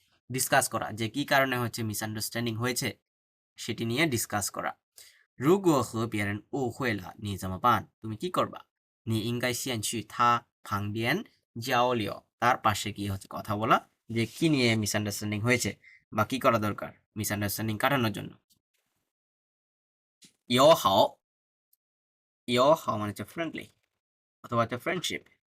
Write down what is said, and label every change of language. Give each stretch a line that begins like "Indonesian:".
Bangla: Discuss করা, যে কি কারণে হচ্ছে মিসআন্ডারস্ট্যান্ডিং হয়েছে সেটি নিয়ে ডিসকাস করা।
Chinese: 如果和别人误会了你怎么办？
Bangla: তুমি কি করবা?
Chinese: 你应该先去他旁边交流
Bangla: তার পাশে গিয়ে হচ্ছে কথা বলা, যে কি নিয়ে মিসআন্ডারস্ট্যান্ডিং হয়েছে বা কি করা দরকার মিসআন্ডারস্ট্যান্ডিং কাটানোর জন্য। 友好মানে হচ্ছে ফ্রেন্ডলি অথবা হচ্ছে ফ্রেন্ডশিপ।